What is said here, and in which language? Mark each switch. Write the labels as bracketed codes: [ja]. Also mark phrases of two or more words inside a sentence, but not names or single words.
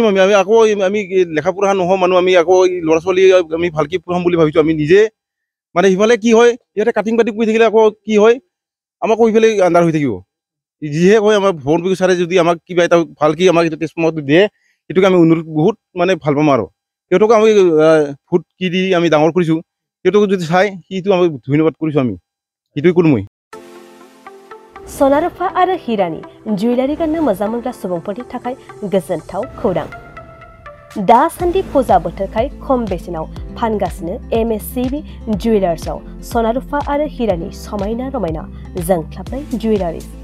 [as] আমি আকৌ আমি লেখা পঢ়া নহওঁ মানুহ আমি আকৌ ল'ৰা ছোৱালী আমি ভালকৈ পঢ়াম বুলি ভাবিছোঁ আমি নিজে মানে সিফালে কি হয় সিহঁতে কাটিং কৰি থাকিলে আকৌ কি হয় আমাকো সিফালে আন্ধাৰ হৈ থাকিব যিহে কয় আমাৰ ভৱন ছাৰে যদি আমাক কিবা এটা ভালকৈ আমাক এইটো ট্ৰেন্সফৰ্মাৰটো দিয়ে সেইটোকে আমি অনুৰোধ বহুত মানে ভাল পাম আৰু সিহঁতক আমি ভোট কি দি আমি ডাঙৰ কৰিছোঁ সিহঁতক যদি চাই সেইটো আমি ধন্যবাদ কৰিছোঁ আমি সেইটোৱে কৰোঁ মই [brx] सनारुफा आरो हिरानि जुवेलारि गाननो मोजां मोनग्रा सुबुंफोरनि थाखाय गोजोनथाव खौरां दासान्दि फुजा बोथोरखाय खम बेसेनाव फानगासिनो MSCB जुवेलार्सआव सनारुफा आरो हिरानि समायना रमायना जोंख्लाबनाय जुवेलारिज